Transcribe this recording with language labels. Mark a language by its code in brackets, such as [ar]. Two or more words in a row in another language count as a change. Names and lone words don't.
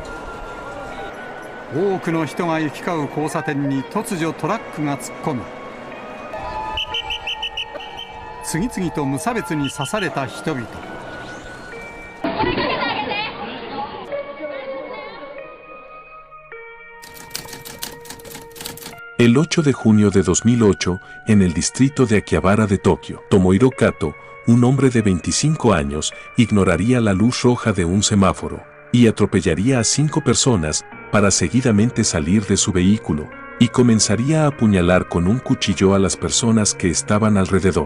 [ja] 多くの人が行き交う交差点に突如トラックが突っ込み、次々と無差別に刺された人々。 [es] El 8 de junio de 2008, en el distrito de Akihabara de Tokio, Tomohiro Kato, un hombre de 25 años, ignoraría la luz roja de un semáforo y atropellaría a 5 personas para seguidamente salir de su vehículo y comenzaría a apuñalar con un cuchillo a las personas que estaban alrededor.